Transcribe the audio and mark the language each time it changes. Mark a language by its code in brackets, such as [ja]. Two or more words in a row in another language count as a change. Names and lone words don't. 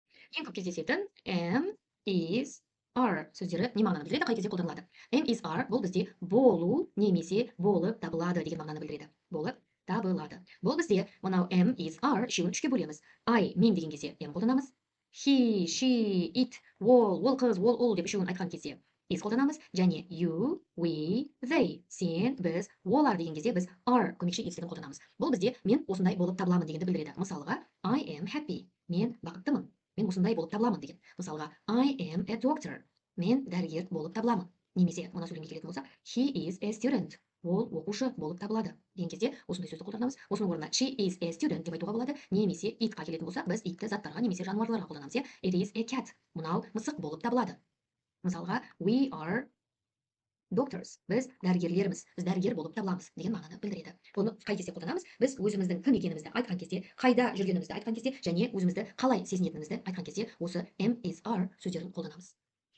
[kk] ең көп кездесетін [en] am, is, are [kk] сөздері не мағынаны білдіреді, қай кезде қолданылады? [en] Am, is, are [kk] бұл бізде болу немесе болып табылады деген мағынаны білдіреді. Болып табылады. Бұл бізде мынау [en] am, is, are [kk] үшеуін үшке бөлеміз. I, мен деген кезде am қолданамыз. [en] He, she, it, [kk] ол қыз, ол ұл деп үшеуін айтқан кезде is қолданамыз. [en] Және you, we, they, [kk] сен, біз, олар деген кезде біз are көмекші етістігін қолданамыз. Бұл бізде мен осындай болып табыламын дегенді білдіреді. Мысалға, [en] I am happy. [kk] Мен бақыттымын. Мен осындай болып табыламын деген. Мысалға, [en] I am a doctor. [kk] Мен дәрігер болып табыламын. Немесе мына сөйлемге келетін болсақ, [en] he is a student. [kk] Ол оқушы болып табылады деген кезде осындай сөзді қолданамыз. Осының орнына [en] she is a student [kk] деп айтуға болады. Немесе itқа келетін болсақ, біз itті заттарға немесе жануарларға қолданамыз. [en] It is a cat. [kk] Мынау мысық болып табылады. Мысалға, [en] we are doctors. [kk] Біз дәрігерлерміз. Біз дәрігер болып табыламыз деген мағынаны білдіреді. Бұны қай кезде қолданамыз? Біз өзіміздің кім екенімізді айтқан кезде, қайда жүргенімізді айтқан кезде және өзімізді қалай сезінетінімізді айтқан кезде осы [en] am, is, are [kk] сөздерін қолданамыз.